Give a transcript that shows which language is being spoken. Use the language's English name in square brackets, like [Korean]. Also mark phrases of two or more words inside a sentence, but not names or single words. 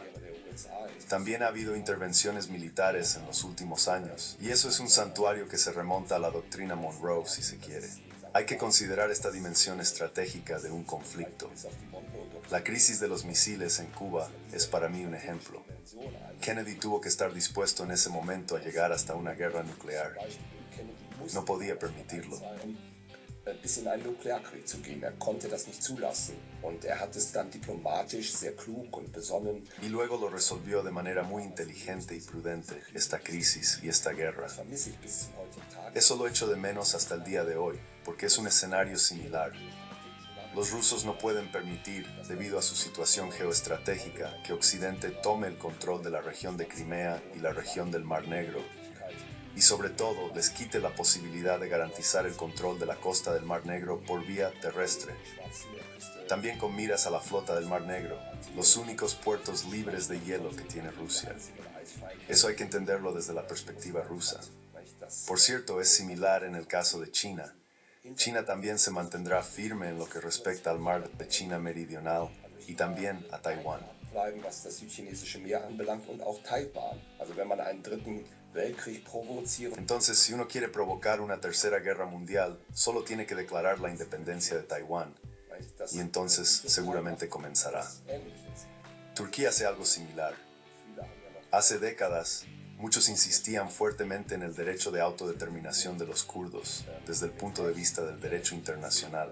[Spanish] También ha habido intervenciones militares en los últimos años, y eso es un santuario que se remonta a la doctrina Monroe, si se quiere. Hay que considerar esta dimensión estratégica de un conflicto. La crisis de los misiles en Cuba es para mí un ejemplo. Kennedy tuvo que estar dispuesto en ese momento a llegar hasta una guerra nuclear. No podía permitirlo. [German] bis in einen Nuklearkrieg zu gehen. Er konnte das nicht zulassen und er hat es dann diplomatisch, sehr klug und besonnen. [Spanish] Y luego lo resolvió de manera muy inteligente y prudente, esta crisis y esta guerra. [German] Vermisse ich bis zum heutigen Tag. [Spanish] Eso lo echo de menos hasta el día de hoy, porque es un escenario similar. Los rusos no pueden permitir, debido a su situación geoestratégica, que Occidente tome el control de la región de Crimea y la región del Mar Negro, y sobre todo les quite la posibilidad de garantizar el control de la costa del Mar Negro por vía terrestre. También con miras a la flota del Mar Negro, los únicos puertos libres de hielo que tiene Rusia. Eso hay que entenderlo desde la perspectiva rusa. Por cierto, es similar en el caso de China. China también se mantendrá firme en lo que respecta al mar de China Meridional y también a Taiwán. [German] Bleiben, was das südchinesische Meer anbelangt und auch Taiwan. Also wenn man einen dritten Weltkrieg provoziert. [Spanish] Entonces, si uno quiere provocar una tercera guerra mundial, solo tiene que declarar la independencia de Taiwán. Y entonces seguramente comenzará. Turquía hace algo similar. Hace décadas, muchos insistían fuertemente en el derecho de autodeterminación de los kurdos, desde el punto de vista del derecho internacional.